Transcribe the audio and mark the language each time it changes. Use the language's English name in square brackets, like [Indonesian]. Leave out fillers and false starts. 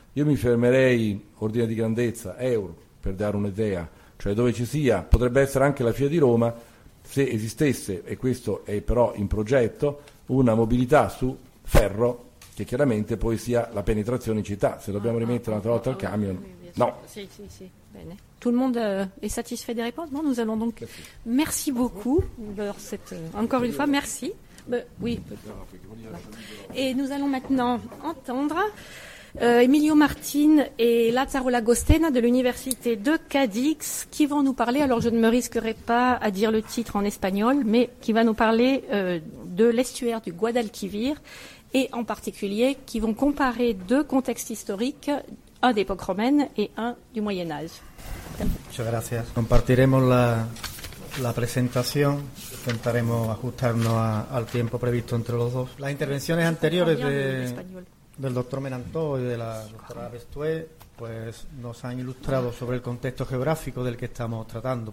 [Italian] Io mi fermerei, ordine di grandezza, euro, per dare un'idea, cioè dove ci sia, potrebbe essere anche la Fiera di Roma, se esistesse, e questo è però in progetto, una mobilità su ferro, che chiaramente poi sia la penetrazione in città. Se dobbiamo rimettere un'altra volta il camion, no. Sì, bene. [French] Tout le monde est satisfait des réponses? Non, nous allons donc... Merci beaucoup. Encore une fois, merci. Oui. Et nous allons maintenant entendre Emilio Martin et Lazzaro Lagostena de l'université de Cadix qui vont nous parler, alors je ne me risquerai pas à dire le titre en espagnol, mais qui va nous parler de l'estuaire du Guadalquivir, et en particulier qui vont comparer deux contextes historiques, un d'époque romaine et un du Moyen-Âge. [Spanish] Muchas gracias. Compartiremos la presentación. Intentaremos ajustarnos al tiempo previsto entre los dos. Las intervenciones anteriores del doctor Menantó y de la doctora Bestué pues nos han ilustrado sobre el contexto geográfico del que estamos tratando.